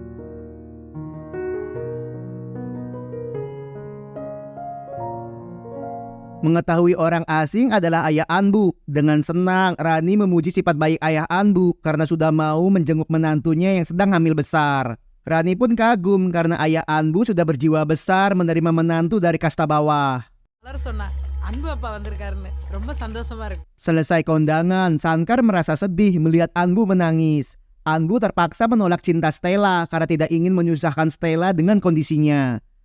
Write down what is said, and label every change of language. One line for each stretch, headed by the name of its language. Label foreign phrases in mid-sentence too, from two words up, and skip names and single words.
Indonesian: Mengetahui orang asing adalah ayah Anbu, dengan senang Rani memuji sifat baik ayah Anbu karena sudah mau menjenguk menantunya yang sedang hamil besar. Rani pun kagum karena ayah Anbu sudah berjiwa besar menerima menantu dari kasta bawah.
Tamil: அன்பு அப்பா வந்திருக்காருன்னு ரொம்ப சந்தோஷமா இருக்கு.
Indonesian: Selesai kondangan, Sankar merasa sedih melihat Anbu menangis. Anbu terpaksa menolak cinta Stella karena tidak ingin menyusahkan Stella dengan kondisinya.